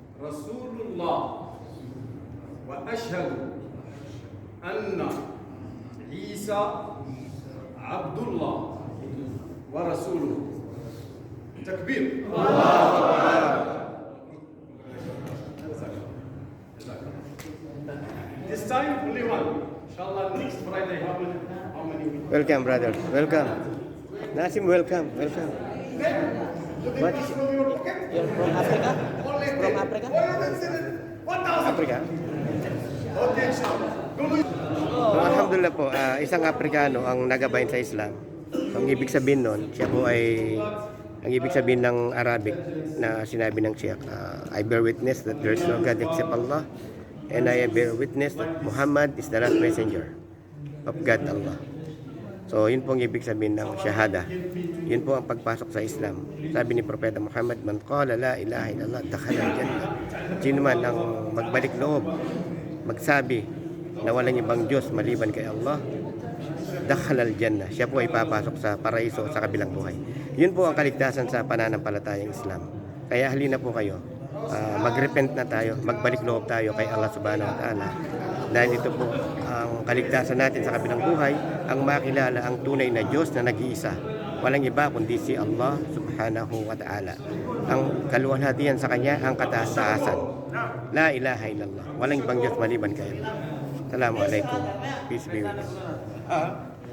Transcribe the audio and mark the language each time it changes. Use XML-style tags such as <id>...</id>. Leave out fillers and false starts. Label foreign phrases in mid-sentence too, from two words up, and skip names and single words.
<ar>رسول الله وأشهد أن عيسى عبد الله ورسوله.</ar> <en>Takbir. This time only one. Inshallah next Friday how many? Welcome, brother. Welcome. Nasim, welcome. Welcome. What is From your pocket? You're from Africa? Only From Africa? Oh, that's it. 1,000. Africa? Okay, inshallah.</en> <tl>Alhamdulillah po, isang Afrikano ang nagabayan sa Islam. Ang ibig sabihin nun, siya po ay, ang ibig sabihin ng Arabic na sinabi ng Sheikh,</tl> <en>I bear witness that there is no God except Allah, and I bear witness that Muhammad is the last messenger of God Allah.</en> <tl>So, yun po ang ibig sabihin ng Shahada. Yun po ang pagpasok sa Islam. Sabi ni Propeta Muhammad,</tl> <ar>من قال لا إله إلا الله دخل الجنة.</ar> <tl>Sino man ang magbalik loob, magsabi na walang ibang Diyos maliban kay Allah,</tl> <ar>دخل الجنة.</ar> <tl>Siya po ay papasok sa paraiso sa kabilang buhay. Yun po ang kaligtasan sa pananampalatayang Islam. Kaya halina po kayo, magrepent na tayo, magbalik loob tayo kay Allah</tl> <ar>سبحانه وتعالى.</ar> <tl>Dahil ito po ang kaligtasan natin sa kabilang buhay, ang makilala ang tunay na Diyos na nag-iisa. Walang iba kundi si Allah</tl> <ar>سبحانه وتعالى.</ar> <tl>Ang kaluwalhatian sa Kanya, ang kataas-taasan.</tl> <ar>لا إله إلا الله.</ar> <tl>Walang ibang Diyos maliban kay Allah.</tl> <en>Assalamualaikum. Peace be with you.</en>